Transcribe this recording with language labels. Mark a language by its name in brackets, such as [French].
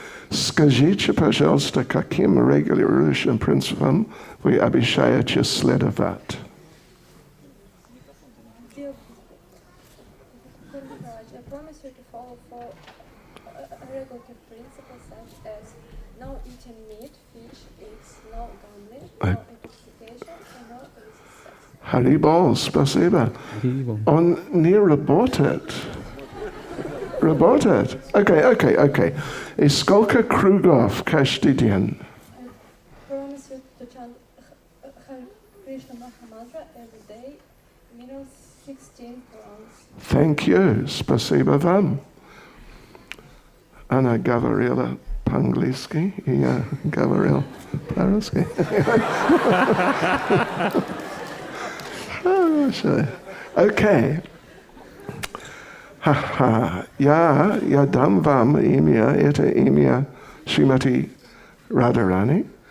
[Russian] Скажите, пожалуйста, каким регулирующим принципам вы обещаете следовать? [English] I promise you to follow four regulative principles such as no eating meat, fish, eggs, no gambling, no intoxication, and no illicit sex. [Russian] Харибол, спасибо. Он не работает. Работает. [English] Okay. [Russian] И сколько кругов каждый день? [English] I promise you to chant Hare Krishna Maha Mantra every day, minimum 16 rounds. Thank you. [Russian] Спасибо вам. Она говорила по-английски, и я говорил по-русски. Окей. Я дам вам имя, это имя Шримати Радharani.